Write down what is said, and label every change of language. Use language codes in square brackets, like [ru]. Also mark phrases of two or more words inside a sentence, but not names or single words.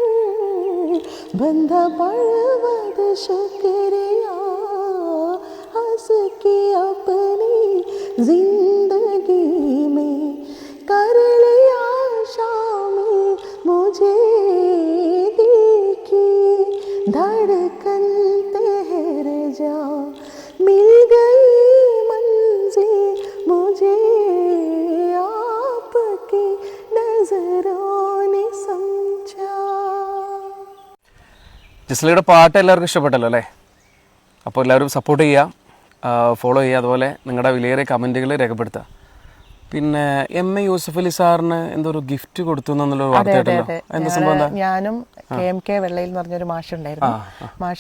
[hi] बंदा पड़वद शुक्रिया हंस के अपनी जिंदगी में कर लिया शामिल मुझे दिल की धड़कन ठहर जा मिल गई मंजिल मुझे आपकी नजरों ने समझा. [ml] ജസ്ലയുടെ പാട്ട് എല്ലാവർക്കും ഇഷ്ടപ്പെട്ടല്ലോ അല്ലേ? അപ്പോൾ എല്ലാവരും സപ്പോർട്ട് ചെയ്യുക, ഫോളോ ചെയ്യുക, അതുപോലെ നിങ്ങളുടെ വിലയേറിയ കമൻറ്റുകൾ രേഖപ്പെടുത്തുക. പിന്നെ എം എ യൂസഫ് അലി സാറിന് എന്തോ ഒരു ഗിഫ്റ്റ് കൊടുത്തു എന്നുള്ളൊരു വാർത്ത കേട്ടല്ലോ, എന്താ സംഭവം? ഞാനും KMK വെള്ളയിൽ എന്ന് പറഞ്ഞൊരു മാഷുണ്ടായിരുന്നു.